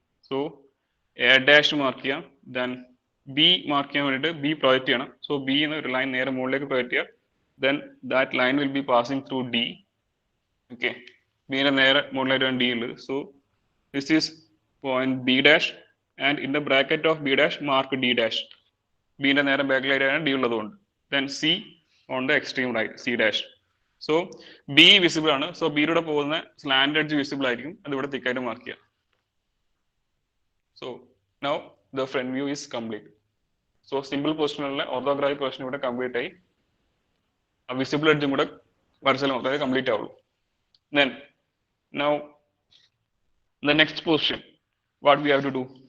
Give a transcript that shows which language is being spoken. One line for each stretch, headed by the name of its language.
English: So A dash
Malayalam: mark ചെയ്യാം. Then B mark ചെയ്യാൻ വേണ്ടിയിട്ട് B പ്രൊജക്ട് ചെയ്യണം. So B എന്ന ഒരു ലൈൻ നേരെ മുകളിലേക്ക് പ്രൊജക്ട് ചെയ്യുക.
English: Then that line will be passing through D.
Malayalam: Okay, B ന്റെ നേരെ മുകളിലായിട്ടാണ് D ഉള്ളത്.
English: So this is point B dash and in the bracket of B dash mark D dash.
Malayalam: B ന്റെ നേരെ ബാക്കിലായിട്ടാണ് D ഉള്ളതുകൊണ്ട്.
English: Then C on the extreme right, C dash.
Malayalam: So B visible ആണ്. So B യുടെ പോകുന്ന slant edge visible ആയിരിക്കും. അത് ഇവിടെ തിക്കായിട്ട് മാർക്ക് ചെയ്യാം.
English: So now the front view is complete.
Malayalam: So simple പൊസിഷനിലെ orthographic position ഇവിടെ കംപ്ലീറ്റ് ആയി. ആ വിസിബിൾ എഡ്ജും കൂടെ വരച്ചാൽ മാത്രമേ കംപ്ലീറ്റ് ആവുള്ളൂ.
English: Then now the next position, what we have to do?